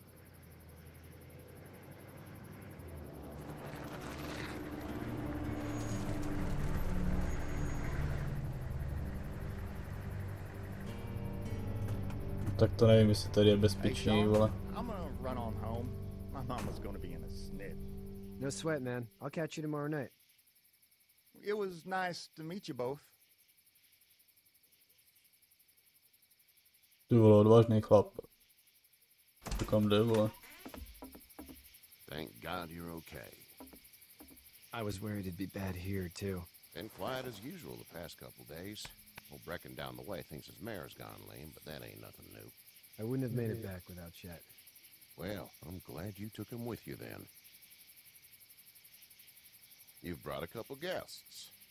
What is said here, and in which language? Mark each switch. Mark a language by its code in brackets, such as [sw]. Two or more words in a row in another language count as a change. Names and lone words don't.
[cs] Tak to nevím, jestli tady je bezpečný, vole. [en] I'm gonna run on home. My mama's gonna be in a snit. No sweat, man. I'll catch you tomorrow night. It was nice to meet you both. [cs] Ty vole, odvážný chlap. To kam jde, vole. [en] Thank God you're okay. I was worried it'd be bad here, too. Been quiet as usual the past couple days. Old Brecken down the way thinks his mare's gone lame, but that ain't nothing new. I wouldn't have made it back without Chet. Well, I'm glad you took him with you then. You've brought a couple guests.